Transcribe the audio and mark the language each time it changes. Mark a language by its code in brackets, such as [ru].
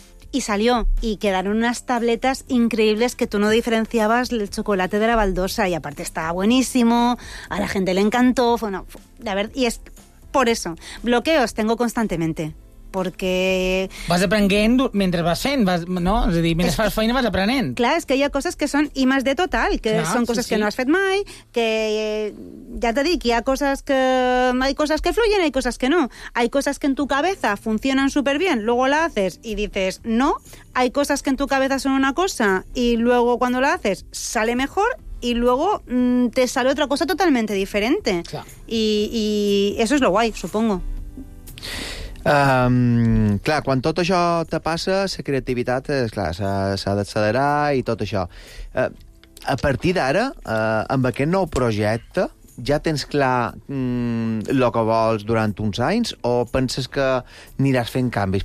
[es] Y salió, y quedaron unas tabletas increíbles que tú no diferenciabas el chocolate de la baldosa. Y aparte estaba buenísimo, a la gente le encantó, y es por eso. Bloqueos tengo constantemente. [ca] Perquè... Vas aprenent mentre vas fent, no? És a dir, mentre fas feina vas aprenent. Clar, és que hi ha coses que són IMD total, que no, són coses que no has fet mai, que, ja t'ho dic, hi ha coses que fluyen i coses que no. [es] Hay coses que en tu cabeza funcionen superbien, luego la haces y dices no. Hay coses que en tu cabeza son una cosa y luego cuando la haces sale mejor y luego te sale otra cosa totalmente diferente. Claro. Y eso es lo guay, supongo. [ca] Clar, quan tot això te passa, la creativitat, clar, s'ha d'accelerar i tot això. A partir d'ara, amb aquest nou projecte, ja tens clar el que vols durant uns anys o penses que aniràs fent canvis?